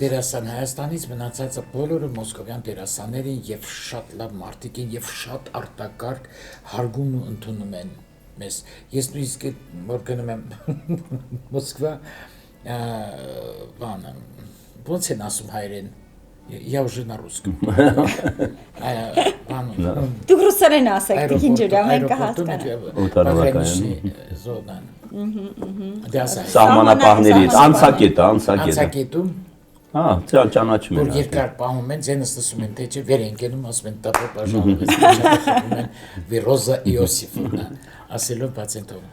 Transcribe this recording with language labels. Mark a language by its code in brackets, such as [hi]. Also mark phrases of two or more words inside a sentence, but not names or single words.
[hy] դերասան Հայաստանից, մնացածը բոլորը մոսկովյան դերասաններ են եւ շատ լավ մարդիկ են եւ շատ արտակարգ հարգում ու ընդունում են մեզ։ Ես նույնիսկ որ գնում եմ Մոսկվա, բանը, ոնց են ասում հայերեն։ [ru] Я уже на русском. [hy] Դուք ռուսերեն ասեք, Տիկին Ջուլիա, մենք կհասկանանք։ Զոդան։ Սահմանապահներից, անցակետում։ Հա, ճանաչում Որ երկար պահում են, ձենս լսում են, թե չէ վեր են գնում, ասում են տապը բաժանվում են, Վիրոզա Իոսիֆովնա, ասելով բաց են թողում։